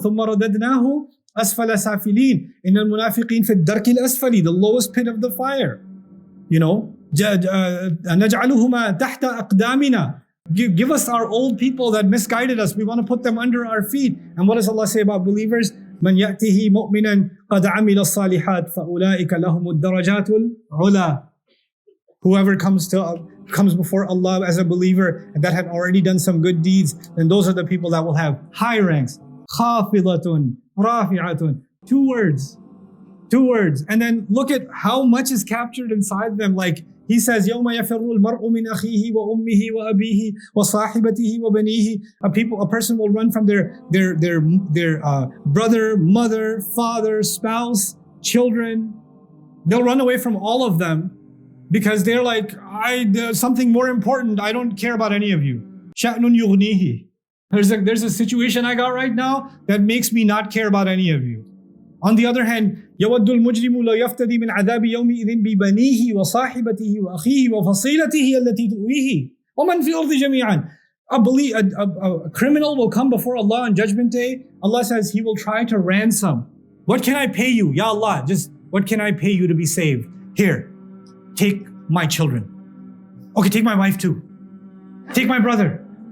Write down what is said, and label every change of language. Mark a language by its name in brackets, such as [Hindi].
[Arabic] ثُمَّ رَدَدْنَاهُ أَسْفَلَ سَافِلِينَ إِنَّ الْمُنَافِقِينَ فِي الدَّرْكِ الْأَسْفَلِ. [English] The lowest pit of the fire. [Arabic] نَجْعَلُهُمَا تَحْتَ أَقْدَامِنَا. [English] Give us our old people that misguided us. We want to put them under our feet. And what does Allah say about believers? [Arabic] من يأته مؤمنا قد عمل الصالحات فأولئك لهم الدرجات العلى. [English] Whoever comes before Allah as a believer and that had already done some good deeds, then those are the people that will have high ranks. [Arabic] خافضة رافعة. [English] Two words. And then look at how much is captured inside them. Like He says, [Arabic] يَوْمَ يَفِرُّ الْمَرْءُ مِنْ أَخِيهِ وَأُمِّهِ وَأَبِيهِ وَصَاحِبَتِهِ وَبَنِيهِ. [English] A person will run from their brother, mother, father, spouse, children. They'll run away from all of them because they're like, there's something more important. I don't care about any of you. [Arabic] شَأْنٌ يُغْنِيهِ. [English] There's a situation I got right now that makes me not care about any of you. On the other hand, [Arabic] يَوَدُّ الْمُجْرِمُ لَوْ يَفْتَدِي مِنْ عَذَابِ يَوْمِئِذٍ بِبَنِيهِ وَصَاحِبَتِهِ وَأَخِيهِ وَفَصِيلَتِهِ الَّتِي تُؤْوِيهِ وَمَنْ فِي الْأَرْضِ جَمِيعًا. [English] A criminal will come before Allah on Judgment Day. Allah says He will try to ransom. What can I pay you? Ya Allah, just what can I pay you to be saved? Here, take my children. Okay, take my wife too. Take my brother.